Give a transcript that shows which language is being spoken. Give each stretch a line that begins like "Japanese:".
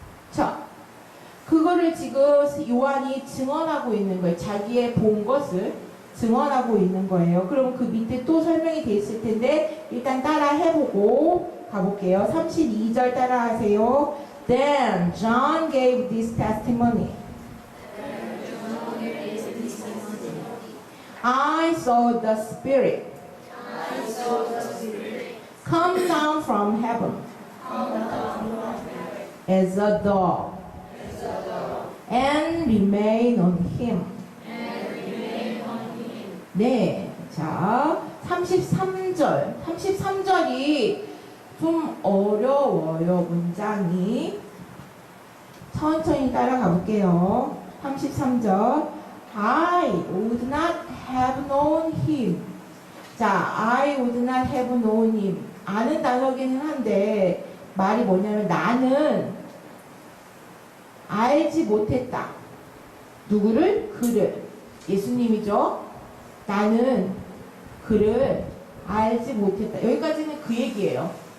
Korean: 자, 그거를 지금 요한이 증언하고 있는 거예요. 자기의 본 것을 증언하고 있는 거예요. 그럼 그 밑에 또 설명이 돼 있을 텐데 일단 따라 해보고 가볼게요. 32절 따라 하세요.
English: Then John gave this testimony. I saw the Spirit come down from heaven as a dove and remain on him.
Korean: 네, 자 33절이 좀 어려워요. 문장이 천천히 따라가 볼게요.
English: 33절 I would not have known him. 자, I would not have known him.
Korean: 아는 단어기는 한데 말이 뭐냐면 나는 알지 못했다. 누구를? 그를. 예수님이죠. 나는 그를 알지 못했다. 여기까지는 그 얘기예요.